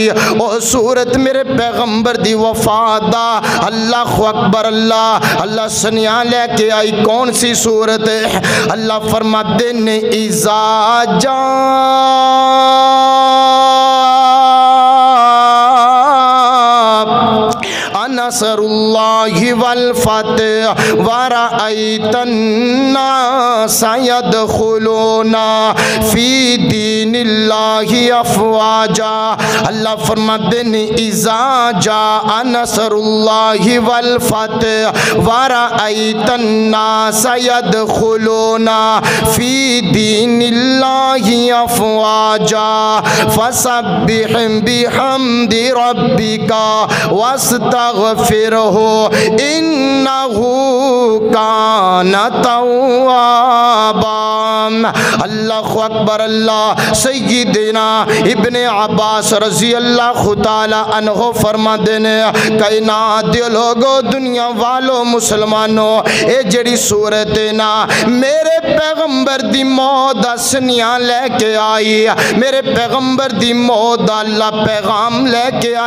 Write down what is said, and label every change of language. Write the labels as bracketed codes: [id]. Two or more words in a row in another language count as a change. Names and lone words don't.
[pa] ਓ ਸੂਰਤ ਮੇਰੇ ਪੈਗ਼ੰਬਰ ਦੀ ਵਫ਼ਾਤ ਦਾ [ar] الله أكبر [pa] ਅੱਲਾਹ ਅੱਲਾਹ ਸਨੀਆ ਲੈ ਕੇ ਆਈ। ਕੌਣ ਸੀ ਸੂਰਤ ਹੈ? ਅੱਲਾਹ ਫ਼ਰਮਾਤੇ ਨੇ, [ar] إذا جاء نصر الله والفتح ورأيت الناس يدخلون في دين الله أفواجا. [pa] ਅੱਲਾਹ ਫ਼ਰਮਾਤੇ ਨੇ, [ar] إذا جاء نصر الله والفتح ورأيت الناس يدخلون في دين الله أفواجا فسبح بحمد ربك واستغفره إنه كان توابا. الله أكبر [pa] अल्लाह। सय्यिदना इब्ने अब्बास [ar] رضي الله تعالى عنه [pa] ਫ਼ਰਮਾਤੇ ਨੇ, ਕਾਇਨਾਤ ਦੇ ਲੋਕੋ, ਦੁਨੀਆ ਵਾਲਿਓ, ਮੁਸਲਮਾਨੋ, ਯੇ ਜੇਹੜੀ ਸੂਰਤ ਹੈ ਨਾ ਮੇਰੇ ਪੈਗ਼ੰਬਰ ਦੀ ਮੌਤ ਦਾ ਸਨੀਆ ਲੈ ਕੇ ਆਈ। ਮੇਰੇ ਪੈਗ਼ੰਬਰ ਦੀ ਮੌਤ ਦਾ ਅੱਲਾਹ ਪੈਗ਼ਾਮ ਲੈ ਕੇ ਆਈ।